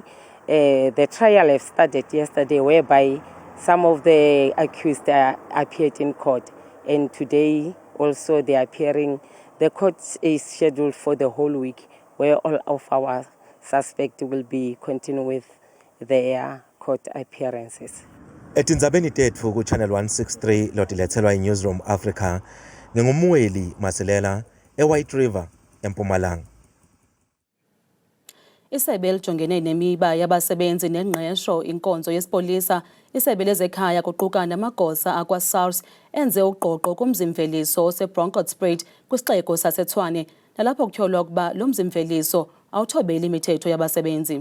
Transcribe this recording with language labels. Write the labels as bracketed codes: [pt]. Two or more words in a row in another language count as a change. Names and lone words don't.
[en] The trial have started yesterday, whereby some of the accused appeared in court, and today also they are appearing. The court is scheduled for the whole week, where all of our suspects will be continuing with their court appearances. [ss] Etindzabeni tetfu ku Channel 163 lotiletselwa iNewsroom Africa ngingumweli Masilela eWhite River eMpumalanga. [xh] Isebe lijongene nemiba yabasebenzi nengqesho inkonzo yesipolisa isebe lezekhaya kuquka namagosa akwa-SARS enze uqoqo kumzimveliso ose-Bronkhortspruit kwisixeko saseTshwane nalapho kutyholwa ukuba lo mzimveliso awuthobeli imithetho yabasebenzi.